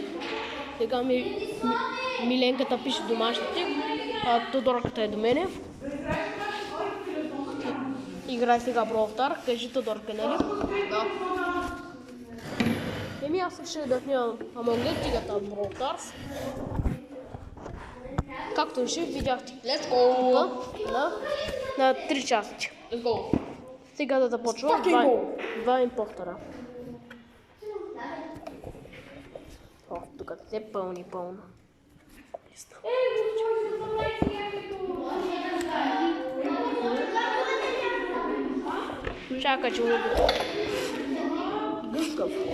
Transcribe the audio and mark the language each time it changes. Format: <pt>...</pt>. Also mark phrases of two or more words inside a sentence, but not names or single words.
<bg>Сега Миленката пише домашните, а Тодорката е до мене. Играй сега Brawl Stars, кажи Тодорка, нали? Да. Еми аз реших да снимам Among Us, тигата от Brawl Stars. Както реших, видяхте.</bg> <en>Let's go!</en> <bg>На 3 части.</bg> <en>Let's go!</en> <bg>Сега да започвам два импостера. О, тук все пълно. Чакай, че гъскав.</bg>